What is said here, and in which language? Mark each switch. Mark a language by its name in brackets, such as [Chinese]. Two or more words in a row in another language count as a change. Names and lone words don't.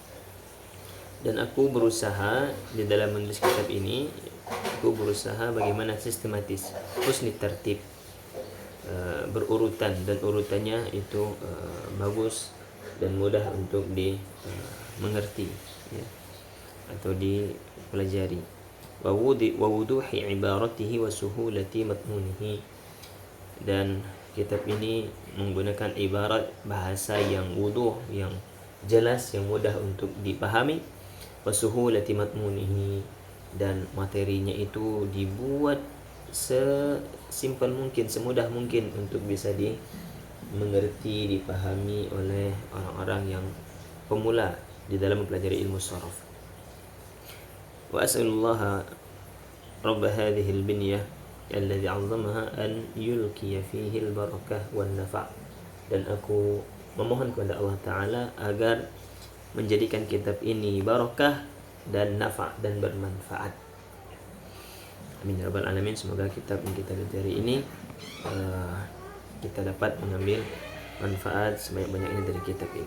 [Indonesian] Dan aku berusaha di dalam menulis kitab ini, aku berusaha bagaimana sistematis, husni tertib, berurutan, dan urutannya itu bagus dan mudah untuk dimengerti, atau dipelajari. [Arabic] و وضوح عباراته و سهولة متونه. [Indonesian] Dan kitab ini menggunakan ibarat bahasa yang wuduh, yang jelas, yang mudah untuk dipahami. [Arabic] وسهولة متونه, [Indonesian] dan materinya itu dibuat sesimpel mungkin, semudah mungkin untuk bisa dimengerti, dipahami oleh orang-orang yang pemula di dalam mempelajari ilmu shorof. [Arabic] وأسأل الله رب هذه البنية الذي عظمها أن يلقي فيه البركة والنفع'. [Indonesian] Dan aku memohon kepada [Arabic] الله تعالى [Indonesian] agar menjadikan kitab ini barakah dan nafa' dan bermanfaat. [Arabic] آمين يا رب العالمين. [Indonesian] Semoga kitab yang kita pelajari ini kita dapat mengambil manfaat sebanyak-banyaknya dari kitab ini.